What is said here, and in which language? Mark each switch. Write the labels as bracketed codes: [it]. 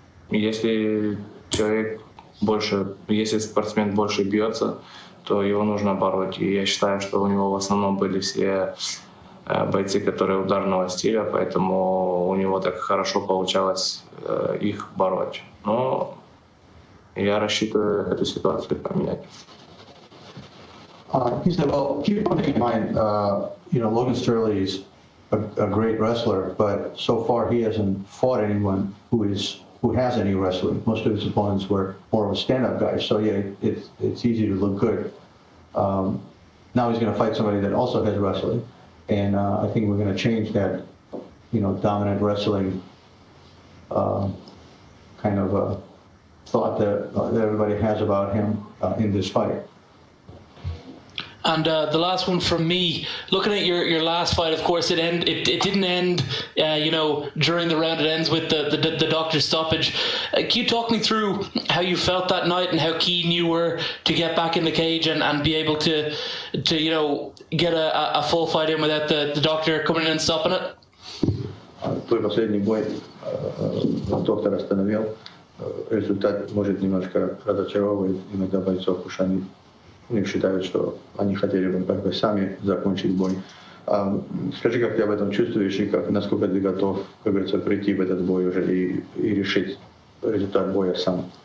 [ru] Если спортсмен больше бьется, то его нужно бороть. И я считаю, что у него в основном были все бойцы, которые ударного стиля, поэтому у него так хорошо получалось их бороть. Но я рассчитываю эту ситуацию поменять. [en] He said, well, keep one thing in mind, you know, Logan Storley is a great wrestler, but so far he hasn't fought anyone who has any wrestling. Most of his opponents were more of a stand-up guy, so yeah, it's easy to look good. Now he's going to fight somebody that also has wrestling. And I think we're going to change that, you know, dominant wrestling kind of thought that everybody has about him in this fight. And the last one from me, looking at your last fight, of course, it didn't end, you know, during the round. It ends with the doctor's stoppage. Can you talk me through how you felt that night and how keen you were to get back in the cage and be able to you know, get a full fight in without the doctor coming in and stopping it? [ru] Твой последний бой доктор остановил. Результат может немножко разочаровывать иногда бойцов, потому что они у них считают, что они хотели бы как бы сами закончить бой. Скажи, как ты об этом чувствуешь и насколько ты готов, как говорится, прийти в этот бой уже и решить результат боя сам?